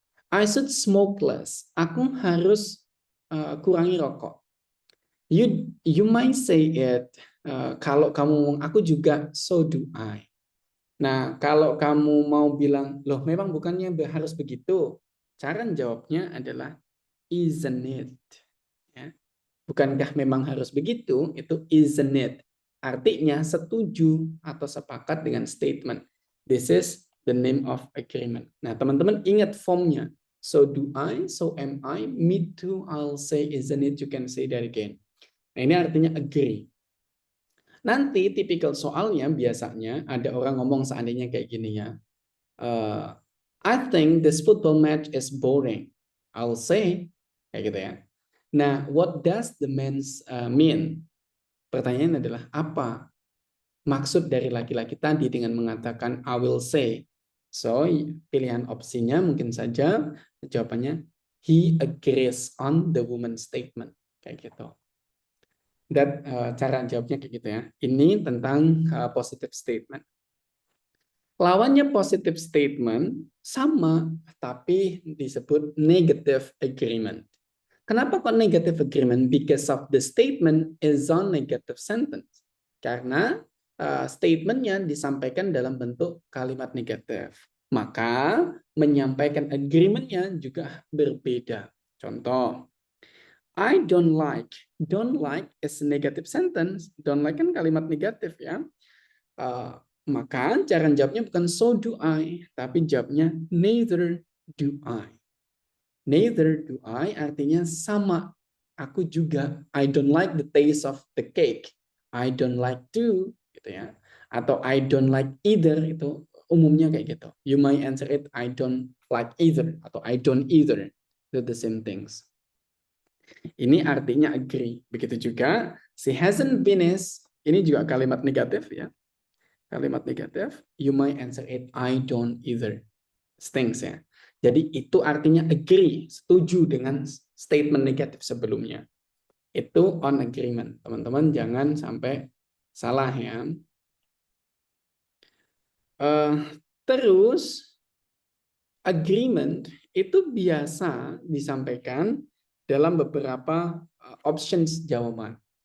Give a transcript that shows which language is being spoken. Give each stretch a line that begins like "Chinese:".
English: I should smoke less.
Indonesian: Aku harus kurangi rokok.
English: You might say it.
Indonesian: Kalau kamu, aku juga,
English: so do I.
Indonesian: Nah, kalau kamu mau bilang, loh memang bukannya harus begitu. Cara jawabnya adalah,
English: isn't it?
Indonesian: Ya. Bukankah memang harus begitu? Itu
English: isn't it.
Indonesian: Artinya setuju atau sepakat dengan statement.
English: This is the name of agreement.
Indonesian: Nah, teman-teman ingat formnya.
English: So do I, so am I, me too, I'll say, isn't it, you can say that again.
Indonesian: Nah, ini artinya agree. Nanti tipikal soalnya biasanya ada orang ngomong seandainya kayak gini ya.
English: I think this football match is boring. I'll say
Indonesian: kayak gitu ya.
English: Nah, what does the man mean?
Indonesian: Pertanyaan adalah apa maksud dari laki-laki tadi dengan mengatakan
English: I will say.
Indonesian: So, pilihan opsinya mungkin saja jawabannya
English: he agrees on the woman's statement
Indonesian: kayak gitu. Dan cara jawabnya kayak gitu ya. Ini tentang positive statement. Lawannya positive statement sama, tapi disebut negative agreement. Kenapa kok negative agreement?
English: Because of the statement is on negative sentence.
Indonesian: Karena statementnya disampaikan dalam bentuk kalimat negatif. Maka menyampaikan agreementnya juga berbeda. Contoh,
English: I don't like. Don't like is a negative sentence.
Indonesian: Don't like kan kalimat negatif ya. Maka cara jawabnya bukan
English: so do I,
Indonesian: tapi jawabnya
English: neither do I. Neither do I
Indonesian: artinya sama. Aku juga.
English: I don't like the taste of the cake. I don't like to,
Indonesian: gitu ya. Atau
English: I don't like either,
Indonesian: itu umumnya kayak gitu.
English: You might answer it I don't like either
Indonesian: atau
English: I don't either. They're the same things.
Indonesian: Ini artinya agree. Begitu juga
English: she hasn't finished.
Indonesian: Ini juga kalimat negatif ya. Kalimat negatif,
English: you might answer it I don't either. Stinks ya.
Indonesian: Jadi itu artinya agree, setuju dengan statement negatif sebelumnya. Itu
English: on agreement.
Indonesian: Teman-teman jangan sampai salah ya. Terus agreement itu biasa disampaikan dalam beberapa options jawaban.